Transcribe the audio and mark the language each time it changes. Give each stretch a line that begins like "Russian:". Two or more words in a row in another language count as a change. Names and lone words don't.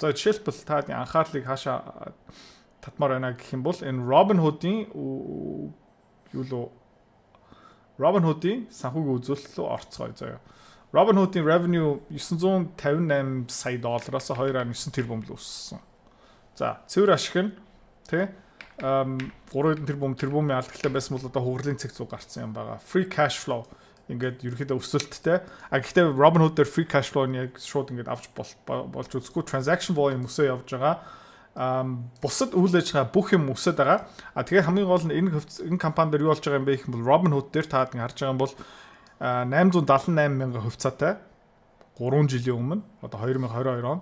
Mongolian: За жишээлбэл та анхаарлыг хаашаа татмаар байна гэх юм бол энэ Robinhood-ийн Robinhood-ийн санхүүгийн үзүүлэлт рүү орцгоё заяа. Robinhood-ийн revenue $958 сая доллараас 2.9 тэрбум л өссөн. За, цэвэр ашиг нь тий 3 тэрбумын алдагтай байсан бол одоо хугарлын цэг зуг гарсан юм байгаа.
English: Free cash flow
Mongolian: ингээд ерөөхдөө өсөлттэй. Гэхдээ Robinhood дээр
English: free cash flow-
Mongolian: ыг яг шууд ингээд авч болж үзэхгүй
English: transaction volume
Mongolian: өсөө явж байгаа. Бусад үйл ажиллагаа бүх юм өсөд байгаа. Тэгээ хамгийн гол нь энэ компани дээр юу болж байгаа юм бэ гэх юм бол Robinhood дээр та харж байгаа юм бол 878 мянган хувьцаатай 3 жилийн өмнө одоо 2022 онд.